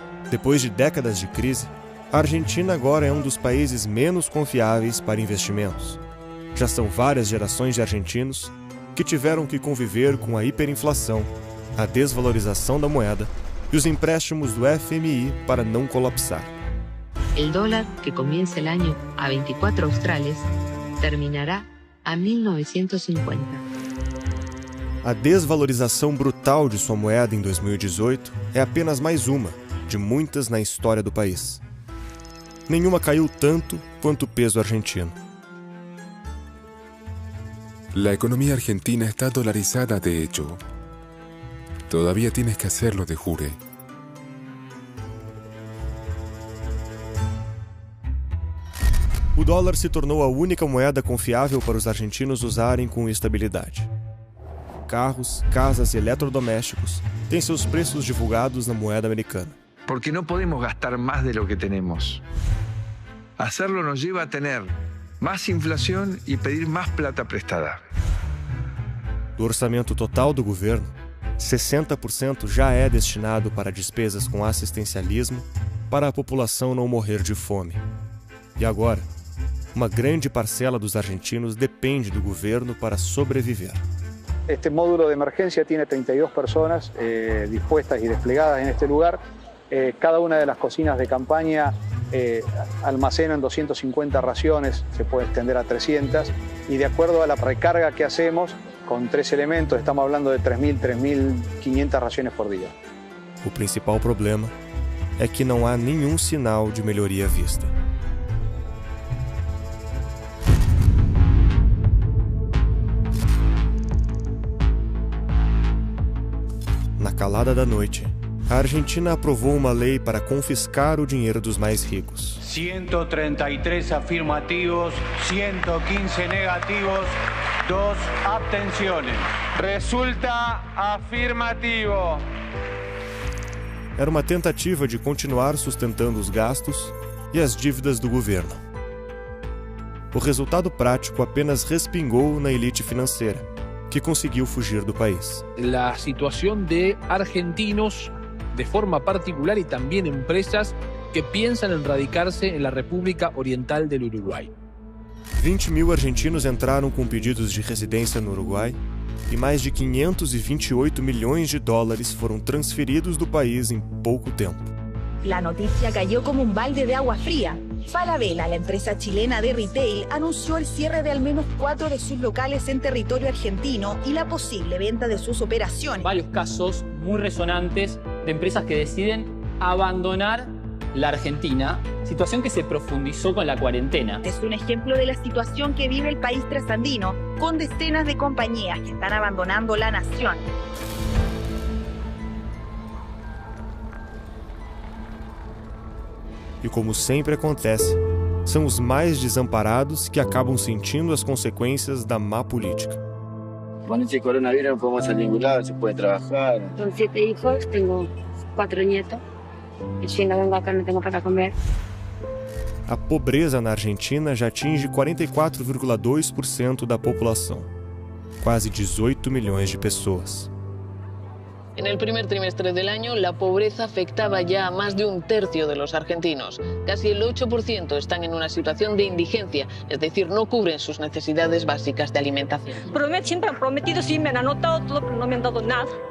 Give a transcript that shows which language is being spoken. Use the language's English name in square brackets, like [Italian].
[Portuguese] Depois de décadas de crise, a Argentina agora é um dos países menos confiáveis para investimentos. Já são várias gerações de argentinos que tiveram que conviver com a hiperinflação, a desvalorização da moeda e os empréstimos do FMI para não colapsar. [Spanish] El dólar, que comienza el año a 24 australes, terminará a 1950. [Portuguese] A desvalorização brutal de sua moeda em 2018 é apenas mais uma de muitas na história do país. Nenhuma caiu tanto quanto o peso argentino. [Spanish] La economía argentina está dolarizada de hecho. Todavía tienes que hacerlo de jure. [Portuguese] O dólar se tornou a única moeda confiável para os argentinos usarem com estabilidade. Carros, casas e eletrodomésticos têm seus preços divulgados na moeda americana. [Spanish] Porque no podemos gastar más de lo que tenemos. Hacerlo nos lleva a tener más inflación y pedir más plata prestada. [Portuguese] Do orçamento total do governo, 60% já é destinado para despesas com assistencialismo para a população não morrer de fome. E agora, uma grande parcela dos argentinos depende do governo para sobreviver. [Spanish] Este módulo de emergencia tiene 32 personas dispuestas y desplegadas en este lugar. Cada una de las cocinas de campaña almacenan 250 raciones, se puede extender a 300, y de acuerdo a la recarga que hacemos, con 3 elementos, estamos hablando de 3.000, 3.500 raciones por día. [Portuguese] O principal problema é que não há nenhum sinal de melhoria à vista. Na calada da noite, a Argentina aprovou uma lei para confiscar o dinheiro dos mais ricos. [Spanish] 133 afirmativos, 115 negativos, 2 abstenciones. Resulta afirmativo. [Portuguese] Era uma tentativa de continuar sustentando os gastos e as dívidas do governo. O resultado prático apenas respingou na elite financeira, que conseguiu fugir do país. [Spanish] La situación de argentinos de forma particular y también empresas que piensan en radicarse en la República Oriental del Uruguay. [Portuguese] 20.000 argentinos entraram com pedidos de residência no Uruguai e mais de 528 milhões de dólares foram transferidos do país em pouco tempo. [Spanish] La noticia cayó como un balde de agua fría. Falabella, la empresa chilena de retail, anunció el cierre de al menos 4 de sus locales en territorio argentino y la posible venta de sus operaciones. Varios casos muy resonantes de empresas que deciden abandonar la Argentina, situación que se profundizó con la cuarentena. Es un ejemplo de la situación que vive el país trasandino, con decenas de compañías que están abandonando la nación. [Portuguese] E como sempre acontece, são os mais desamparados que acabam sentindo as consequências da má política. [Spanish] Con este coronavirus no podemos salir a ningún lado, se puede trabajar. Son 7 hijos, tengo 4 nietos. Y si no vengo acá no tengo para comer. [Portuguese] A pobreza na Argentina já atinge 44,2% da população, quase 18 milhões de pessoas. [Spanish] En el primer trimestre del año, la pobreza afectaba ya a más de un tercio de los argentinos. Casi el 8% están en una situación de indigencia, es decir, no cubren sus necesidades básicas de alimentación. Siempre han prometido, sí, me han anotado todo, pero no me han dado nada.